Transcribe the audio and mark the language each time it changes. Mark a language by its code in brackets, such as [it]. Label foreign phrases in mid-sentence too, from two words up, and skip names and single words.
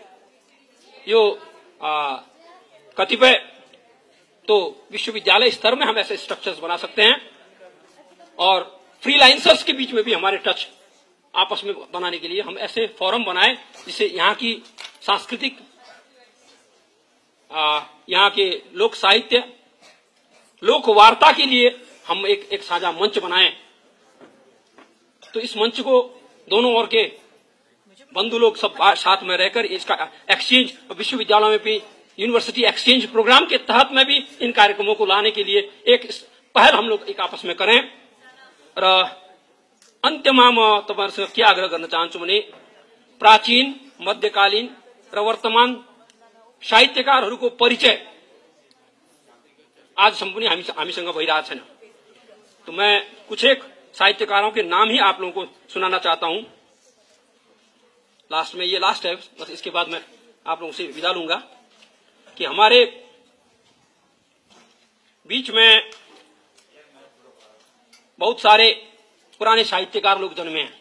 [hi] जो कतिपय तो विश्वविद्यालय स्तर में हम ऐसे स्ट्रक्चर्स बना सकते हैं, और फ्रीलांसर्स के बीच में भी हमारे टच आपस में बनाने के लिए हम ऐसे फोरम बनाए जिससे यहाँ की सांस्कृतिक, यहाँ के लोक साहित्य, लोक वार्ता के लिए हम एक साझा मंच बनाएं। तो इस मंच को दोनों ओर के बंधु लोग सब साथ में रहकर इसका एक्सचेंज, विश्वविद्यालयों में भी [en] university exchange program [hi] के तहत में भी इन कार्यक्रमों को लाने के लिए एक पहल हम लोग एक आपस में करें। [ne] र अन्त्यमा म तपाईहरुसँग के आग्रह गर्न चाहन्छु भने प्राचीन, मध्यकालीन र वर्तमान साहित्यकारहरूको परिचय आजसम्म पनि हामीसँग भइरहेको छैन। [hi] तो मैं कुछ एक साहित्यकारों के नाम ही आप लोगों को सुनाना चाहता हूं। लास्ट में, ये लास्ट है, बस इसके बाद मैं आप लोगों से विदा लूंगा कि हमारे बीच में बहुत सारे पुराने साहित्यकार लोग जन्मे हैं।